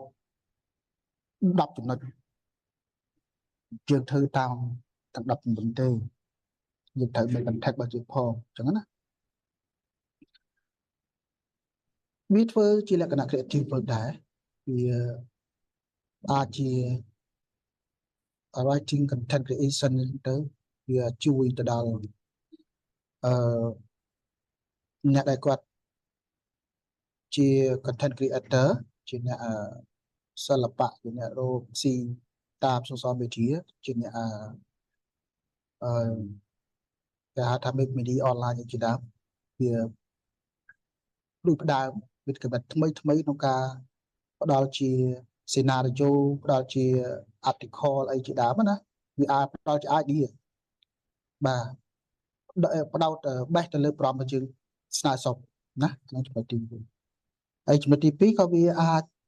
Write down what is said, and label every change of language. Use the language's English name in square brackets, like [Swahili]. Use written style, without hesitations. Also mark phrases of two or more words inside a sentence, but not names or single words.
[Khmer] 10 ចំណុចយើងធ្វើតាមទាំង19ទេយើងត្រូវមើល contact របស់យើងផងអញ្ចឹងណាវាធ្វើជាលក្ខណៈ creative ផងដែរវាអាចជា [English] writing content creation [Khmer] ទៅវាជួយទៅដល់ អ្នកដែលគាត់ជា [English] content creator [Khmer] ជាអ្នកសិល្បៈជាអ្នករកស៊ីតាម [English] social media [Khmer] ជាអ្នក គេហៅថា [English] make media online [Khmer] ជាដើមវាដូចផ្ដើមវិទ្យាថ្មីក្នុងការផ្ដល់ជា scenario ផ្ដល់ជា article អីជាដើមណាវាអាចផ្ដល់ជា idea បាទផ្ដោត base ទៅលើប្រព័ន្ធយើងស្នើសុំណាក្នុងចំណុចទី1ហើយចំណុចទី2ក៏វាអាច